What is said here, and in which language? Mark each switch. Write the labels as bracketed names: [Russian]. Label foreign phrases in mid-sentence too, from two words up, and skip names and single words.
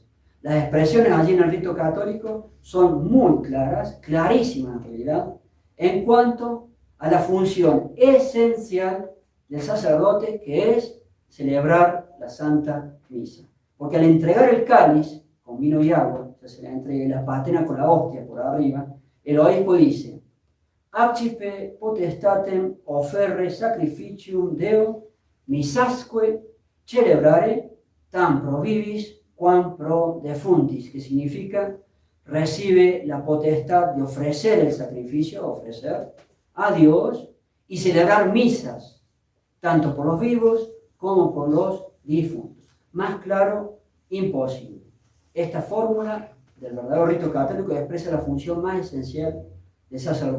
[Spanish] Las expresiones allí en el rito católico son muy claras, clarísimas en realidad, en cuanto a la función esencial del sacerdote, que es celebrar la Santa Misa. Porque al entregar el cáliz con vino y agua, o sea, se le entrega la patena con la hostia por arriba, el obispo dice: [Latin] accipe potestatem offerre sacrificium Deo misasque celebrare tam pro vivis quam pro defuntis, [Spanish] que significa recibe la potestad de ofrecer el sacrificio, ofrecer a Dios y celebrar misas, tanto por los vivos como por los difuntos. Más claro, imposible. Esta fórmula del verdadero rito católico expresa la función más esencial del sacerdote.